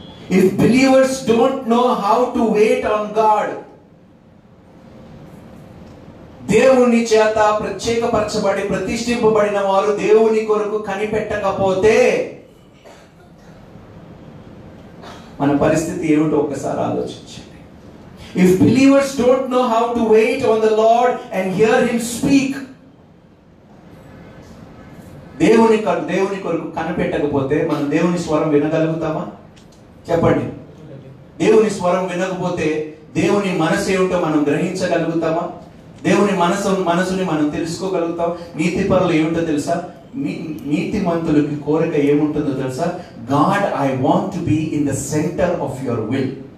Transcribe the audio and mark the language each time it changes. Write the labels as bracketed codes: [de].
[en] If believers don't know how to wait on God, [te] దేవుని చేత ప్రత్యేకపరచబడి ప్రతిష్ఠింపబడిన వారు దేవుని కొరకు కనిపెట్టకపోతే మన పరిస్థితి ఏమిటో ఒకసారి ఆలోచించండి. [en] If believers don't know how to wait on the Lord and hear him speak, [te] దేవుని కొరకు కనిపెట్టకపోతే మనం దేవుని స్వరం వినగలుగుతామా? చెప్పండి. దేవుని స్వరం వినకపోతే దేవుని మనసు ఏమిటో మనం గ్రహించగలుగుతామా? దేవుని మనసుని మనం తెలుసుకోగలుగుతాం? నీతిపరులు ఏమిటో తెలుసా? నీతిమంతులకి కోరిక ఏముంటుందో తెలుసా? [en] God, I want to be in the centre of your will.